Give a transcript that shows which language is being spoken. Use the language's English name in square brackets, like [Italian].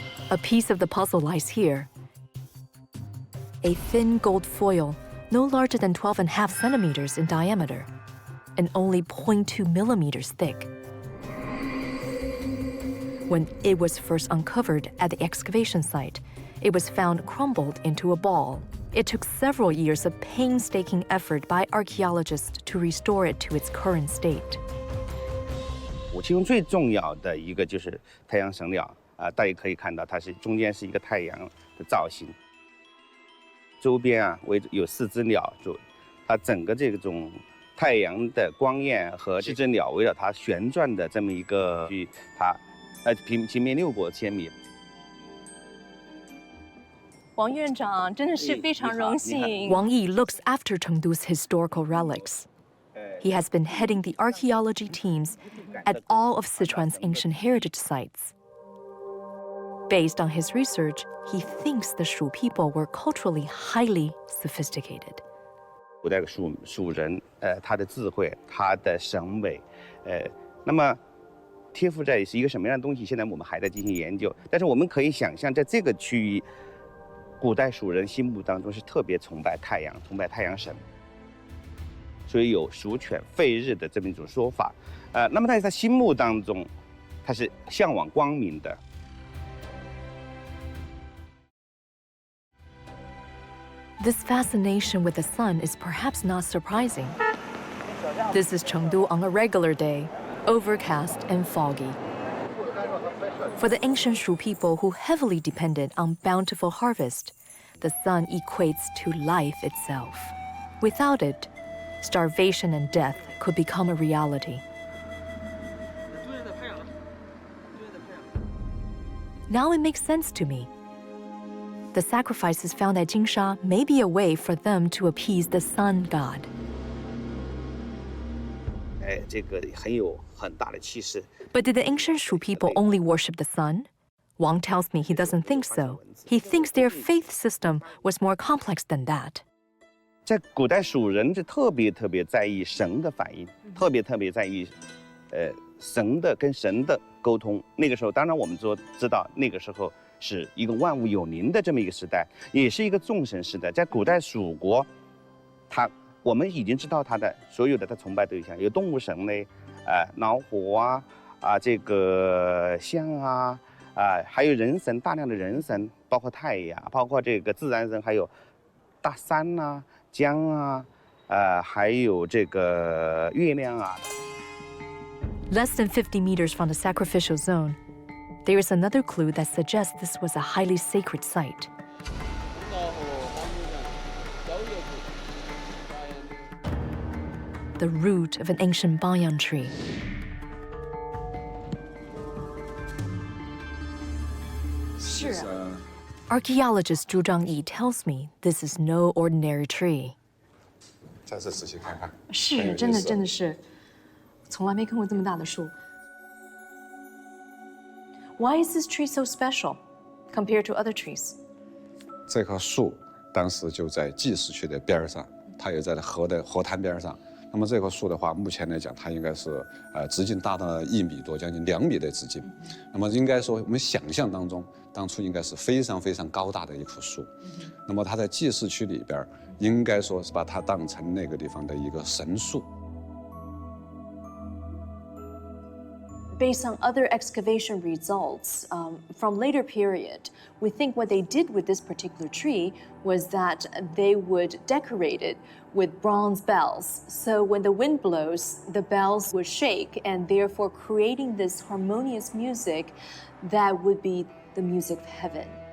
[English] A piece of the puzzle lies here. A thin gold foil, no larger than 12.5 centimeters in diameter, and only 0.2 millimeters thick. When it was first uncovered at the excavation site, it was found crumbled into a ball. It took several years of painstaking effort by archaeologists to restore it to its current state. [Chinese] 其中最重要的一个就是太阳神鸟大家可以看到，它是中间是一个太阳的造型，周边有4只鸟，它整个这种太阳的光焰和这只鸟围绕它旋转的这么一个它平面6过千米。王院长真的是非常荣幸。 [English] Wang Yi looks after Chengdu's historical relics. He has been heading the archaeology teams at all of Sichuan's ancient heritage sites. Based on his research, he thinks the Shu people were culturally highly sophisticated. [Chinese] 古代的蜀人，他的智慧，他的审美，那么贴附在是一个什么样的东西？现在我们还在进行研究。但是我们可以想象，在这个区域，古代蜀人心目当中是特别崇拜太阳，崇拜太阳神，所以有蜀犬吠日的这么一种说法。那么在他心目当中，他是向往光明的。 [English] This fascination with the sun is perhaps not surprising. This is Chengdu on a regular day, overcast and foggy. For the ancient Shu people who heavily depended on bountiful harvest, the sun equates to life itself. Without it, starvation and death could become a reality. Now it makes sense to me. The sacrifices found at Jinsha may be a way for them to appease the sun god. [Chinese] 这个很有很大的气势。 [English] But did the ancient Shu people only worship the sun? Wang tells me he doesn't think so. He thinks their faith system was more complex than that. [Chinese] 在古代蜀人是特别在意神的反应，特别在意，神的跟神的沟通。那个时候，当然我们知道那个时候。是一个万物有灵的这么一个时代，也是一个众神时代。在古代蜀国，我们已经知道他的所有的他崇拜对象有动物神嘞，老虎这个象还有人神，大量的人神，包括太阳，包括这个自然神，还有大山江还有这个月亮 [English] Less than 50 meters from the sacrificial zone. There is another clue that suggests this was a highly sacred site. The root of an ancient banyan tree. Archaeologist Zhu Zhangyi tells me this is no ordinary tree. [Chinese] 再次仔细看看。是，真的是，从来没看过这么大的树。 [English] Why is this tree so special compared to other trees? [Chinese] 这棵树当时就在祭祀区的边上，它也在河滩边上。那么这棵树的话，目前来讲，它应该是直径达到1米多，将近2米的直径。那么应该说，我们想象当中，当初应该是非常高大的一棵树。那么它在祭祀区里边，应该说是把它当成那个地方的一个神树。 [English] Based on other excavation results from later period, we think what they did with this particular tree was that they would decorate it with bronze bells. So when the wind blows, the bells would shake, and therefore creating this harmonious music that would be the music of heaven.